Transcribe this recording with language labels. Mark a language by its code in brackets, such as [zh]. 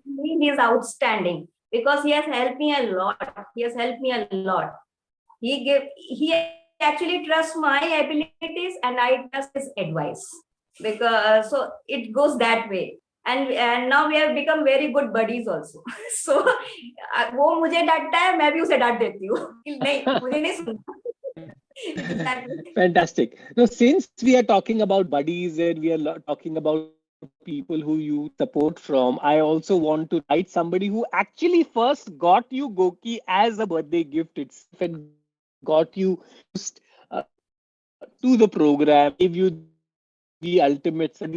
[en] He is outstanding because he has helped me a lot. He has helped me a lot. He actually trusts my abilities, and I trust his advice, because so it goes that way. And now we have become very good buddies also. So [hi] वो मुझे डांटता है, मैं भी उसे डांट देती हूँ कि नहीं, मुझे नहीं सुनना. [en] Exactly. Fantastic. Now, since we are talking about buddies and we are talking about people who you support from, I also want to invite somebody who actually first got you GOQii as a birthday gift itself and got you introduced to the program and gave you the ultimate support.